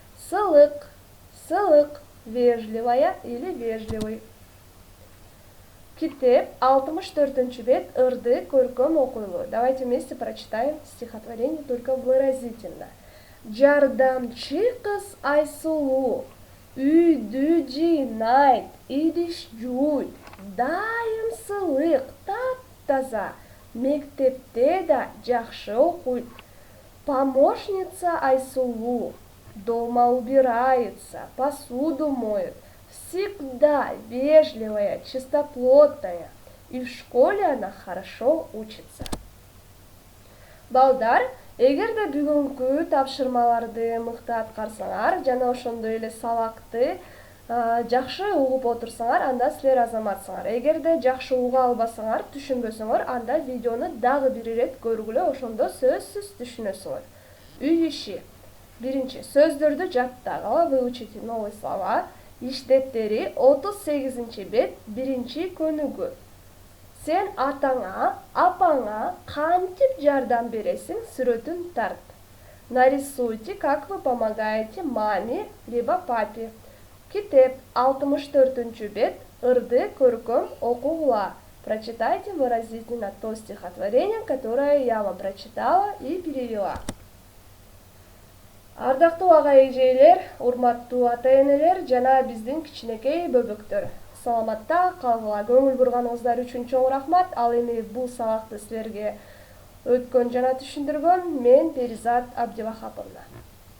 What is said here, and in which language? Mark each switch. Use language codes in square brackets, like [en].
[ru] Сылык, вежливая или вежливый. [ky] Китеп 64 бет, ырды көркөм окуйлуу. [ru] Давайте вместе прочитаем стихотворение только выразительно. [ky] Жардамчы кыз Айсулу, үйдү жыйнайт, идиш жууйт, дайым сылык, таптаза, мектепте да жакшы окуйт. [ru] Помощница Айсулу, дома убирается, посуду моет, всегда вежливая, чистоплотная, и в школе она хорошо учится. [ky] Балдар, эгерде бүгүнкү тапшырмаларды мыкты аткарсаңар жана ошондой эле сабакты жакшы угуп отурсаңар, анда силер азаматсыңар. Эгерде жакшы уга албасаңар, түшүнбөсөңөр, анда видеону дагы бир ирет көргүлө, ошондо сөзсүз түшүнөсүңөр. Үй иши. Биринчи, сөздөрдү жаттагыла, [ru] выучите новые слова. [ky] Иштеттери 38 бет, биринчи көнүгүү. Сен атаңа, апаңа кантип жардам бересиң, сүрөтүн тарт. [ru] Нарисуйте, как вы помогаете маме либо папе. [ky] Китеп 64 бет, ырды көркөм окуула. [ru] Прочитайте выразительно то стихотворение, которое я вам прочитала и перевела. [ky] Ардактуу ага эжелер, урматтуу ата-энелер жана биздин кичинекей бөбөктөр. Саламатта калгыла, көңүл бурганыңыздар үчүн чоң рахмат. Ал эми бул сабакты силерге өткөн жана түшүндүргөн мен Перизат Абдивахаповна.